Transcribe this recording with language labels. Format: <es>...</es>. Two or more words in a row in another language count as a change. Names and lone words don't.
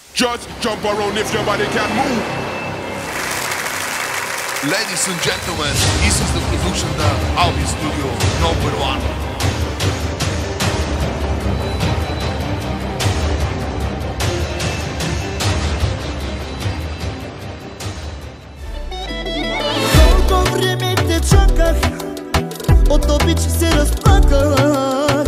<en>Just jump around if your body can move. Ladies and gentlemen, this is the production da Albi Studio, number 1.</en> <bg>Колко време те чаках, от обич се разплаках.</bg>